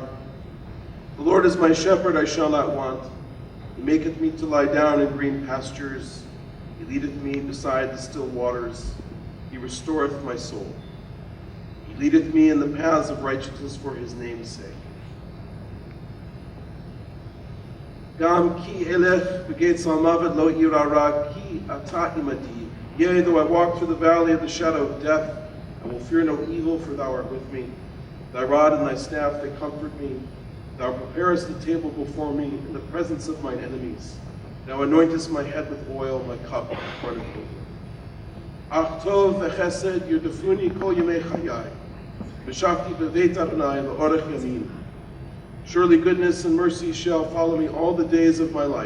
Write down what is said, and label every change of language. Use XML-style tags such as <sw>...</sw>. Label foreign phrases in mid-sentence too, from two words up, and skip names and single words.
<en>The Lord is my shepherd, I shall not want. He maketh me to lie down in green pastures. He leadeth me beside the still waters. He restoreth my soul. He leadeth me in the paths of righteousness for his name's sake.</en> <he>גם כי אלך בגיא צלמות לא אירא רע כי אתה עמדי.</he> <en>Yea, though I walk through the valley of the shadow of death, I will fear no evil, for thou art with me. Thy rod and thy staff, they comfort me. Thou preparest the table before me in the presence of mine enemies. Thou anointest my head with oil, my cup runneth over.</en> <he>אך טוב וחסד ירדפוני כל ימי חיי ושבתי בבית יהוה לאורך ימים.</he> <en>Surely goodness and mercy shall follow me all the days of my life.</en>